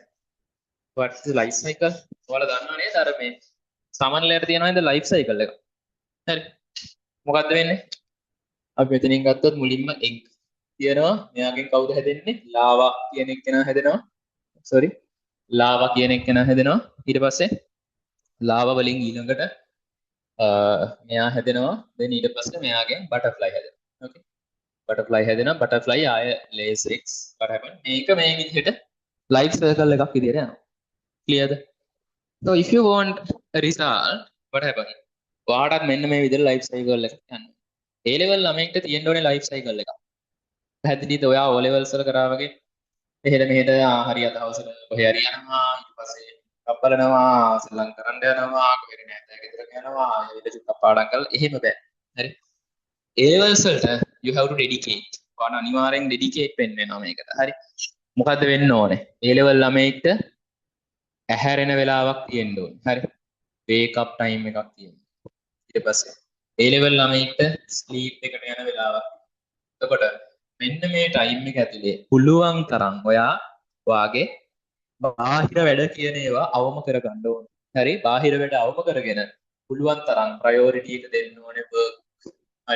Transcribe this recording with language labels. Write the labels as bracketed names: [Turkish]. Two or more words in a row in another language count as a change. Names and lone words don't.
[English] what is the life cycle? [Sinhala] ඔයාලා දන්නව නේද අර මේ සමන්ලයට තියෙනවා නේද [English] life cycle [Sinhala] එක. හරි? මොකද්ද වෙන්නේ? අපි මෙතනින් ගත්තොත් මුලින්ම egg තියෙනවා. මෙයාගෙන් කවුද හැදෙන්නේ? ලාවා කියන එක්කෙනා හැදෙනවා. sorry. ලාවා කියන එක්කෙනා හැදෙනවා. ඊට පස්සේ ලාවා වලින් ඊළඟට මෙයා හැදෙනවා. then ඊට පස්සේ මෙයාගෙන් බටර්ෆ්ලයි හැදෙනවා. okay බටර්ෆ්ලයි හැදෙනවා. [English] බටර්ෆ්ලයි ආය lays eggs what happen? [Sinhala] මේක මේ විදිහට [English] life cycle [Sinhala] එකක් විදිහට යනවා. clear ද? [English] so if you want a result what happen? [Sinhala] ඔයාටත් මෙන්න මේ විදිහට [English] life cycle [Sinhala] එකක් යන්න. A level ළමයින්ට තියෙන්න ඕනේ [English] life cycle [Sinhala] එකක්. පැහැදිලිද? ඔයා O levels වල කරා වගේ එහෙට මෙහෙට හරි අදහසට කොහේ හරි යනවා ඊට පස්සේ කප්පලනවා සෙල්ලම් කරන්න යනවා කොහෙරි නැත්නම් ගෙදරට යනවා ඒ විදිහට චුට්ටක් පාඩම් කරලා එහෙම බෑ. හරි? [English] A levels වලට you have to dedicate. [Sinhala] ඔයාලා අනිවාර්යෙන් dedicate වෙන්න වෙනවා මේකට. හරි? මොකද්ද වෙන්න ඕනේ? A level ළමයින්ට ඇහැරෙන වෙලාවක් තියෙන්න ඕනේ. හරි? [English] wake up time [Sinhala] එකක් තියෙන්න. ඊට පස්සේ A level ළමයින්ට sleep එකට යන වෙලාවක්. එතකොට මෙන්න මේ ටයිම් එක ඇතුලේ පුළුවන් තරම් ඔයා වාගේ බාහිර වැඩ කියන ඒවා අවම කරගන්න ඕනේ. හරි? බාහිර වැඩ අවම කරගෙන පුළුවන් තරම් ප්‍රයොරිටි එක දෙන්න ඕනේ work. හරි?